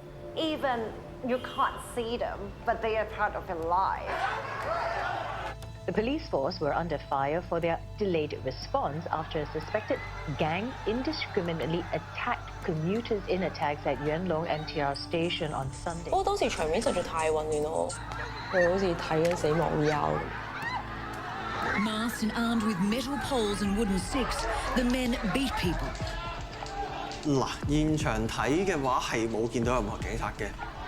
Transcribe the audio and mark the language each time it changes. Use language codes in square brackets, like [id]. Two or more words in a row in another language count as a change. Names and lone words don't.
[en] Even you can't see them, but they are part of your life. The police force were under fire for their delayed response after a suspected gang indiscriminately attacked commuters in attacks at Yuan Long MTR station on Sunday. [yue] 當時場面實在太混亂咯，佢好似睇緊死亡 VR。 [en] Masked and armed with metal poles and wooden sticks, the men beat people. [yue] 嗱，現場睇嘅話係冇見到任何警察嘅。